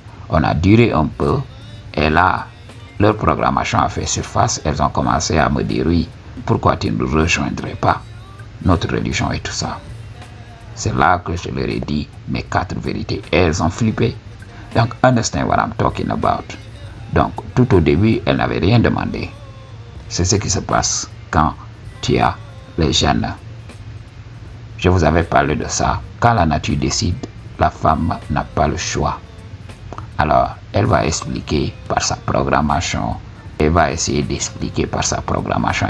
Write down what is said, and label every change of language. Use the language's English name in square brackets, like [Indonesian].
[French] On a duré un peu et là, leur programmation a fait surface. Elles ont commencé à me dire oui, pourquoi tu ne nous rejoindrais pas? Notre religion et tout ça. C'est là que je leur ai dit mes 4 vérités. Et elles ont flippé. Donc, [English] understand what I'm talking about. [French] Donc, tout au début, elles n'avaient rien demandé. C'est ce qui se passe quand tu as les gènes. Je vous avais parlé de ça. Quand la nature décide, la femme n'a pas le choix. Alors, elle va expliquer par sa programmation. Elle va essayer d'expliquer par sa programmation.